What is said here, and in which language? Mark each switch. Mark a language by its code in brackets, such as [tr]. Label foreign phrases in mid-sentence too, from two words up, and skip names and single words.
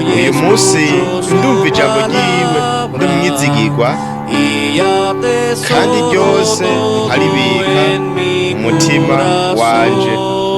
[rn] Uyu munsi [es] escucho su [rn] ndumva ijambo ryiwe [es] palabra [rn] ndi umwizigirwa [es] y atesoro [rn] kandi ryose [es] todo [rn] nkaribika [es] en mi [rn] mu mutima wanje. [es] corazón.